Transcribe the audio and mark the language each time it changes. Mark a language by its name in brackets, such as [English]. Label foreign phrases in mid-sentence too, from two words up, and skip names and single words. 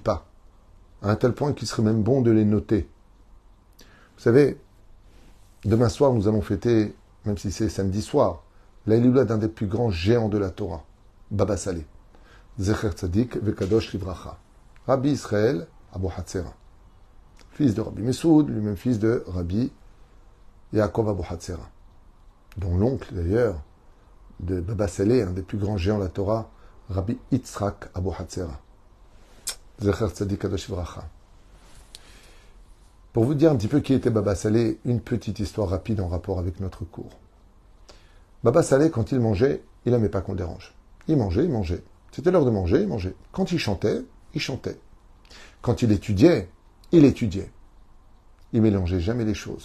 [French] N'oublie pas à un tel point qu'il serait même bon de les noter. Vous savez, demain soir, nous allons fêter, même si c'est samedi soir, l'Aïloula d'un des plus grands géants de la Torah, Baba Saleh. [Hebrew] זכר צדיק וקדוש לברכה. [French] Rabbi Israël Abu Hatzera. Fils de Rabbi Messoud, lui-même fils de Rabbi Yaakov Abu Hatzera. Dont l'oncle, d'ailleurs, de Baba Saleh, un des plus grands géants de la Torah, Rabbi Yitzhak Abu Hatzera. [Hebrew] זכר צדיק קדוש לברכה. [French] Pour vous dire un petit peu qui était Baba Saleh, une petite histoire rapide en rapport avec notre cours. Baba Saleh, quand il mangeait, il n'aimait pas qu'on le dérange. Il mangeait, il mangeait. C'était l'heure de manger, il mangeait. Quand il chantait, il chantait. Quand il étudiait, il étudiait. Il mélangeait jamais les choses.